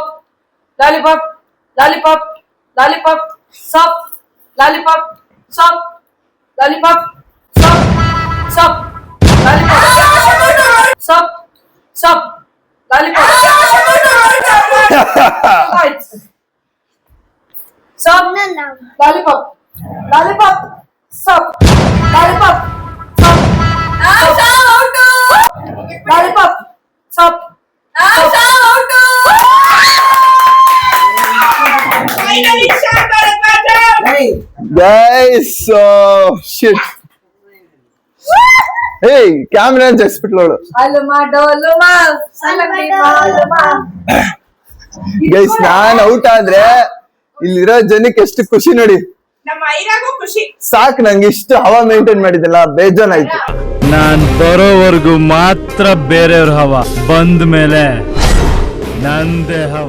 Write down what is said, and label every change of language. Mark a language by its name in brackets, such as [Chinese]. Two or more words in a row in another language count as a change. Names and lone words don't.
[English] Lollipop. Stop. Lollipop. Stop. Lollipop. Stop. Stop. Lollipop. Stop. Stop. Lollipop. Stop. [Kannada] ಇನ್ನೊಂದು. [English] Lollipop. Stop. Lollipop. Stop. [Kannada] ಆಶಾ ಔಟು. [English] Lollipop. Stop. [Kannada] ಆಶಾ ಔಟು. [English] guys shit. [Kannada] ಏಯ್ ಕ್ಯಾಮ್ರಾ ಜಸ್ಬಿಟ್ಲು ಅವಳು. Aluma doluma. Aluma. ಗೈಸ್ ನಾನ್ ಔಟ್ ಆದ್ರೆ ಇಲ್ಲಿರೋ ಜನಕ್ಕೆ ಎಷ್ಟು ಖುಷಿ ನೋಡಿ. ನಮ್ಮ ಐರಾಗೂ ಖುಷಿ. ಸಾಕ್ ನಂಗೆ ಇಷ್ಟು ಹವಾ ಮೇಂಟೈನ್ ಮಾಡಿದ್ದಲ್ಲ ಬೇಜಾನ್ ಆಯ್ತು. ನಾನ್ ಬರೋವರೆಗೂ ಮಾತ್ರ ಬೇರೆಯವ್ರ ಹವಾ, ಬಂದ ಮೇಲೆ ನಂದೇ ಹವಾ.